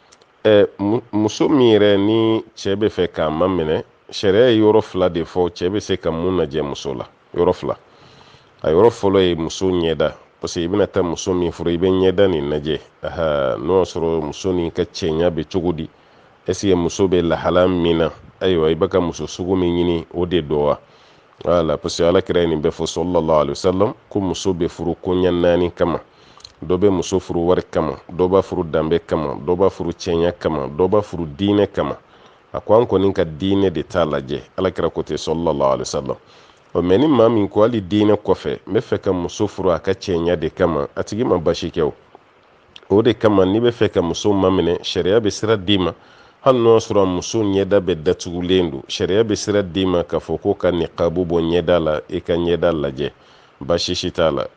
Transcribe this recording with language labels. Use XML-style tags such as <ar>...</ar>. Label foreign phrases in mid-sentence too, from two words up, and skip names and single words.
<bm>Muso min yɛrɛ ni cɛ bɛ fɛ k'a maminɛ, sariya ye yɔrɔ fila de fɔ cɛ bɛ se ka mun lajɛ muso la, yɔrɔ fila. A yɔrɔ fɔlɔ ye muso ɲɛda,</bm> <fr>parce que</fr> <bm>i bɛna taa muso min furu i bɛ ɲɛda nin lajɛ. N'o y'a sɔrɔ muso nin ka cɛɲa bɛ cogo di,</bm> <fr>est-ce que</fr> <bm>muso bɛ lahala min na, ayiwa i bɛ ka muso sugu min ɲini o de don wa.</bm> <fr>Voilà, parce que</fr> <bm>alakira ye nin bɛɛ fɔ</bm> <ar>صلى الله عليه وسلم</ar> <bm>ko muso bɛ furu koɲɛ 4 kama. Dɔ bɛ muso furu wari kama, dɔ b'a furu danbe kama, dɔ b'a furu cɛɲa kama, dɔ b'a furu diinɛ kama. A ko an kɔni ka diinɛ de t'a lajɛ, alakira ko ten</bm> <ar>صلى الله عليه وسلم.</ar> <bm>Mais ni maa min ko hali diinɛ kɔfɛ n bɛ fɛ ka muso furu a ka cɛɲa de kama, a tigi ma basi kɛ o de kama n'i bɛ fɛ ka muso maminɛ sariya bɛ sira d'i ma, hali n'o y'a sɔrɔ muso ɲɛda bɛ datugulen don, sariya bɛ sira d'i ma k'a fɔ ko ka niqabu bɔ ɲɛda la i ka ɲɛda lajɛ, basi si t'a la.</bm>